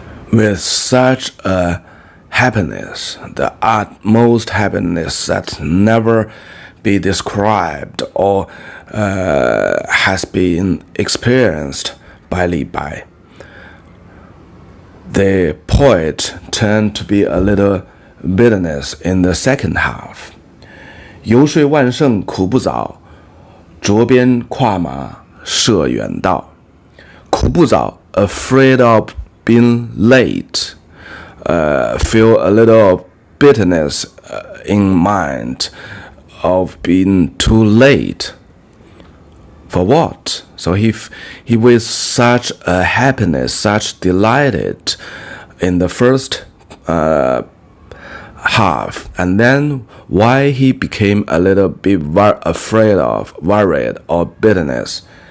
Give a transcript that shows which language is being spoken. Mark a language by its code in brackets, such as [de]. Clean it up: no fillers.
[en] With such a happiness, the utmost happiness that never be described or has been experienced by Li Bai, the poet turned to be a little bitterness in the second half. [zh] 游说万乘苦不早，着鞭跨马涉远道。苦不早 [en] afraid of being late, feel a little bitterness in mind of being too late. For what? So he with such a happiness, such delighted in the first half, and then why he became a little bit afraid of, worried or bitterness.